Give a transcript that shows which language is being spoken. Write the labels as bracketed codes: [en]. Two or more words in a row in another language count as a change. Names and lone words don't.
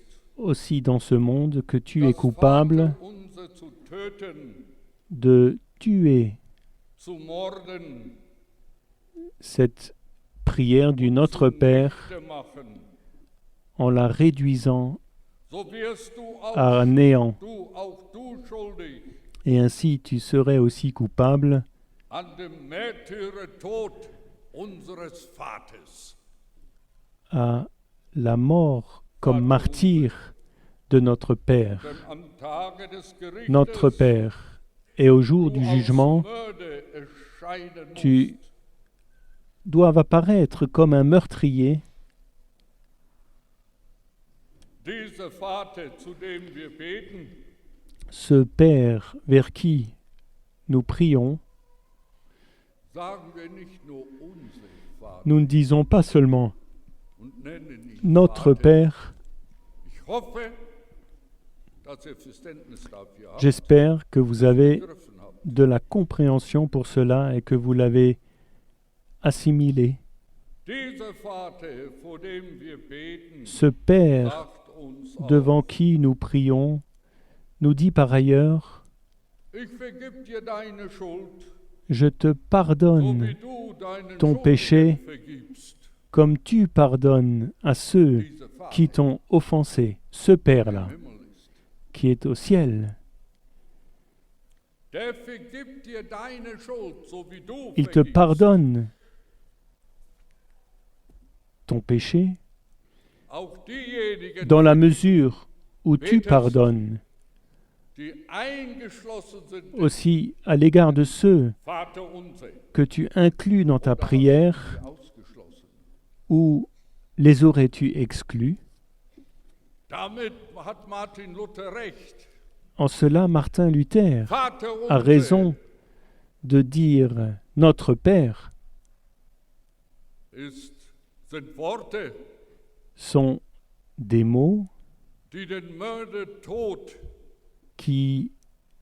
[fr] aussi dans ce monde que tu es [de] das [fr] coupable [de] Vaterunser zu töten, [fr] de tuer [de] zu morden, [fr] cette prière du Notre Père [de] zunichte machen. [fr] en la réduisant [de] So wirst du [fr] à néant. [de] auch du schuldig [fr] Et ainsi tu serais aussi coupable [de] an dem Märtyrertod unseres Vaters. [fr] à la mort comme martyr de notre Père, [de] Denn am Tage des Gerichtes [fr] notre Père. Et au jour du du [de] als [fr] jugement, [de] Mörder erscheinen [fr] tu [de] musst. [fr] doivent apparaître comme un meurtrier. [de] Dieser Vater, zu dem wir beten, [fr] Ce Père vers qui nous prions, [de] sagen wir nicht nur unser Vater [fr] nous ne disons pas seulement [de] und nennen ihn [fr] notre [de] Vater. [fr] Père. [de] Ich hoffe, dass ihr Verständnis dafür habt, [fr] J'espère que vous avez [de] begriffen habt. [fr] de la compréhension pour cela et que vous l'avez assimilé. [de] Dieser Vater, vor dem wir beten, [fr] Ce Père [de] sagt uns [fr] devant [de] auch, [fr] qui nous prions nous dit par ailleurs, [de] ich vergib dir deine Schuld, [fr] je te [de] so [fr] pardonne [de] wie du deinen [fr] ton [de] Schuldigen [fr] péché [de] vergibst. [fr] comme tu pardonnes à ceux [de] Dieser Vater, [fr] qui t'ont offensé. Ce [de] der [fr] Père-là, [de] im Himmel ist, [fr] qui est au ciel, [de] der vergibt dir deine Schuld, so wie du [fr] il te [de] vergibst. [fr] pardonne ton péché [de] Auch diejenigen, [fr] dans la mesure où tu pardonnes [de] die eingeschlossen sind, im [fr] aussi à l'égard de ceux [de] Vater unser, [fr] que tu inclus dans ta [de] oder hast du [fr] prière, [de] sie ausgeschlossen. [fr] ou les aurais-tu exclus? [de] Damit hat Martin Luther recht. [fr] En cela, Martin Luther [de] Vater [fr] a [de] unser [fr] raison de dire notre Père [de] sind Worte, [fr] sont des mots [de] die den Mörder Tod